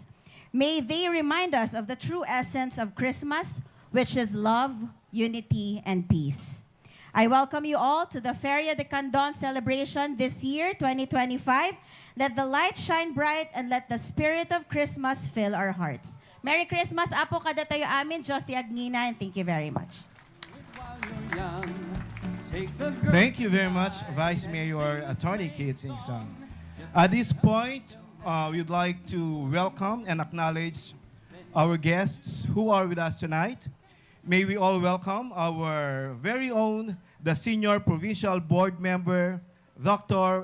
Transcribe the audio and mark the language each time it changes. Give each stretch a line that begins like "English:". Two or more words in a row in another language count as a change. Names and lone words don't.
English: May they remind us of the true essence of Christmas, which is love, unity, and peace. I welcome you all to the Feria de Candon celebration this year, 2025. Let the light shine bright and let the spirit of Christmas fill our hearts. Merry Christmas,
Iloko: Apo kada tayo amin, Diyos ti Agnina,
English: and thank you very much. Thank you very much, Vice Mayor Attorney Kate Singson. At this point, we'd like to welcome and acknowledge our guests who are with us tonight. May we all welcome our very own, the Senior Provincial Board Member, Dr.